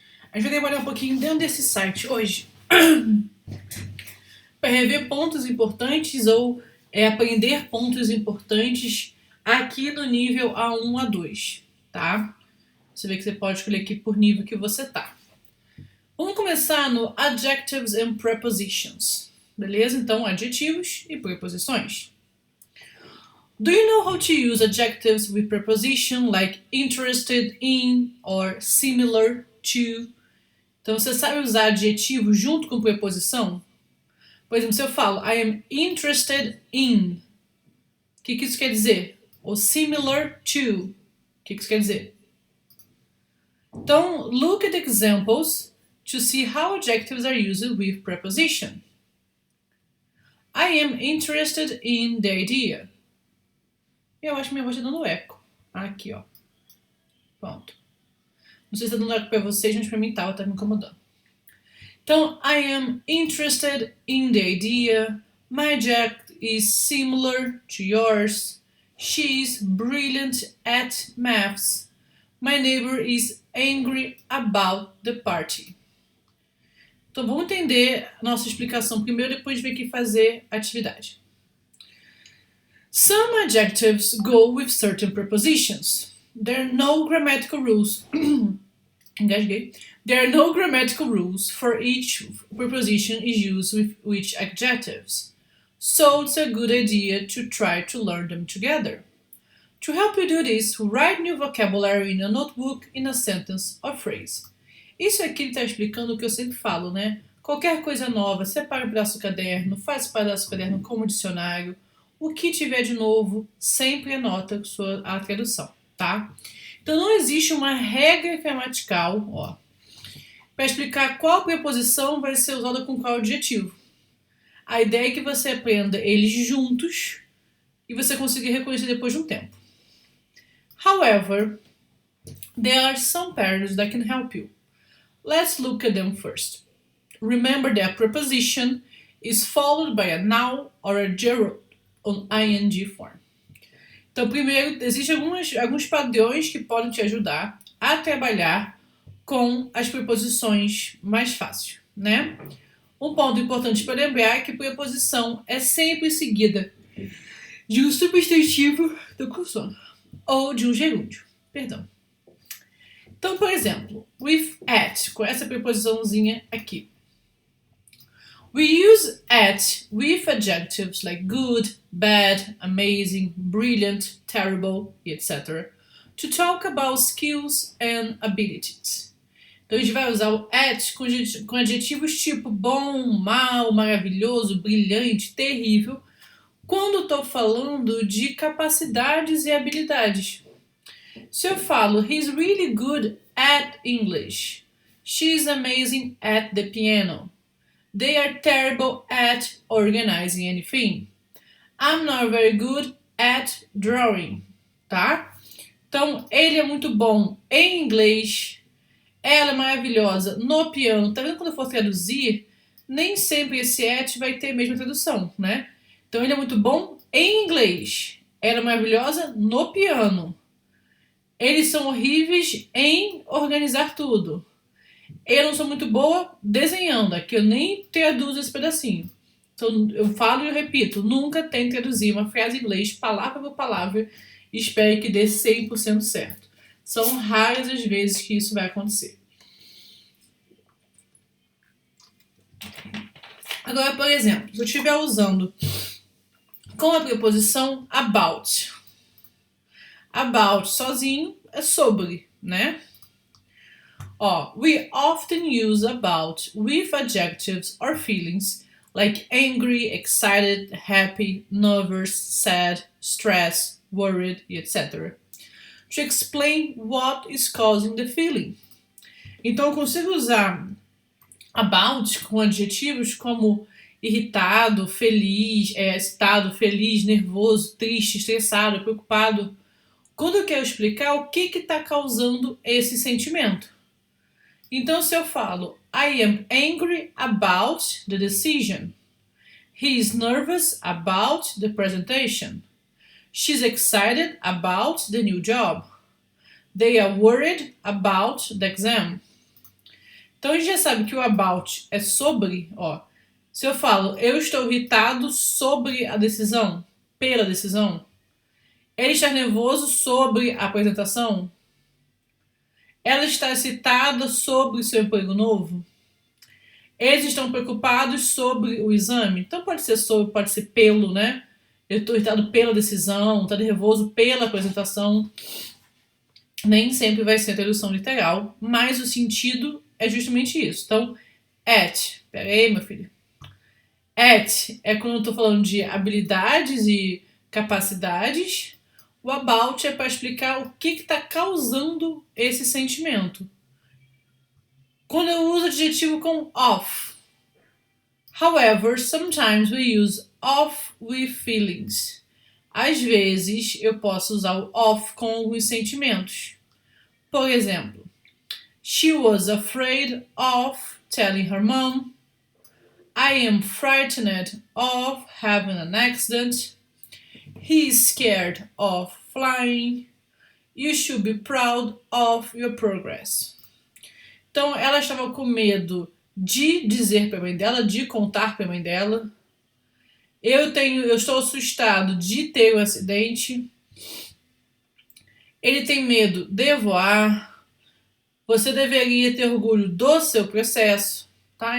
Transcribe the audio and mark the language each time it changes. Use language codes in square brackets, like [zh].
[pt] A gente vai trabalhar um pouquinho dentro desse site hoje para rever pontos importantes ou aprender pontos importantes aqui no nível A1 A2, tá? Você vê que você pode escolher aqui por nível que você tá. Vamos começar no [en] Adjectives and Prepositions, [pt] beleza? Então, adjetivos e preposições. [en] Do you know how to use adjectives with preposition like interested in or similar to? [pt] Então, você sabe usar adjetivo junto com preposição? Por exemplo, se eu falo [en] I am interested in, [pt] o que isso quer dizer? Ou [en] similar to, [pt] o que isso quer dizer? [en] Então, look at examples to see how adjectives are used with preposition. I am interested in the idea. [pt] Eu acho que minha voz está dando eco. Aqui, ó. Pronto. Não sei se está dando eco para vocês, mas para mim tá me incomodando. [en] Então, I am interested in the idea. My jacket is similar to yours. She's brilliant at maths. My neighbor is angry about the party. [pt] Então, vamos entender a nossa explicação primeiro, depois ver aqui fazer a atividade. [en] Some adjectives go with certain prepositions. There are no grammatical rules. [pt] Engasguei. [en] There are no grammatical rules for each preposition is used with which adjectives. So it's a good idea to try to learn them together. To help you do this, write new vocabulary in a notebook in a sentence or phrase. [pt] Isso aqui ele está explicando o que eu sempre falo, né? Qualquer coisa nova, separa um pedaço do caderno, faz esse pedaço do caderno como dicionário. O que tiver de novo, sempre anota a tradução, tá? Então não existe uma regra gramatical, ó, para explicar qual preposição vai ser usada com qual adjetivo. A ideia é que você aprenda eles juntos e você consiga reconhecer depois de um tempo. [en] However, there are some patterns that can help you. Let's look at them first. Remember that a preposition is followed by a noun or a gerund on ing form. [pt] Então, primeiro, existem alguns padrões que podem te ajudar a trabalhar com as preposições mais fácil, né? Um ponto importante para lembrar é que preposição é sempre seguida de um substantivo ou de um gerúndio. Perdão. Então, por exemplo, [en] with at, [pt] com essa preposiçãozinha aqui. [en] We use at with adjectives like good, bad, amazing, brilliant, terrible, etc. to talk about skills and abilities. [pt] Então a gente vai usar o at com adjetivos tipo bom, mal, maravilhoso, brilhante, terrível, quando estou falando de capacidades e habilidades. Se eu falo [en] he's really good at English, she's amazing at the piano, they are terrible at organizing anything, I'm not very good at drawing, [pt] tá? Então, ele é muito bom em inglês, ela é maravilhosa no piano. Tá vendo quando eu for traduzir, nem sempre esse at vai ter a mesma tradução, né? Então, ele é muito bom em inglês, ela é maravilhosa no piano. Eles são horríveis em organizar tudo. Eu não sou muito boa desenhando, aqui eu nem traduzo esse pedacinho. Então, eu falo e eu repito, nunca tente traduzir uma frase em inglês, palavra por palavra, e espere que dê 100% certo. São raras as vezes que isso vai acontecer. Agora, por exemplo, se eu estiver usando com a preposição about. About sozinho é sobre, né? [en] Ó, we often use about with adjectives or feelings like angry, excited, happy, nervous, sad, stressed, worried, etc. to explain what is causing the feeling. [pt] Então eu consigo usar about com adjetivos como irritado, feliz, excitado, feliz, nervoso, triste, estressado, preocupado, quando eu quero explicar o que está causando esse sentimento. Então, se eu falo, [en] I am angry about the decision. He is nervous about the presentation. She's excited about the new job. They are worried about the exam. [pt] Então, a gente já sabe que o about é sobre, ó. Se eu falo, eu estou irritado sobre a decisão, pela decisão. Ele está nervoso sobre a apresentação. Ela está excitada sobre o seu emprego novo. Eles estão preocupados sobre o exame. Então pode ser sobre, pode ser pelo, né? Eu estou irritado pela decisão, estou nervoso pela apresentação. Nem sempre vai ser a tradução literal, mas o sentido é justamente isso. Então, at. Pera aí, meu filho. At é quando eu estou falando de habilidades e capacidades. O about é para explicar o que está causando esse sentimento. Quando eu uso adjetivo com of. However, sometimes we use of with feelings. Às vezes eu posso usar o of com alguns sentimentos. Por exemplo, [en] she was afraid of telling her mom. I am frightened of having an accident. He is scared of flying. You should be proud of your progress. [pt] Então, ela estava com medo de dizer para a mãe dela, de contar para a mãe dela. Eu estou assustado de ter um acidente. Ele tem medo de voar. Você deveria ter orgulho do seu processo, tá?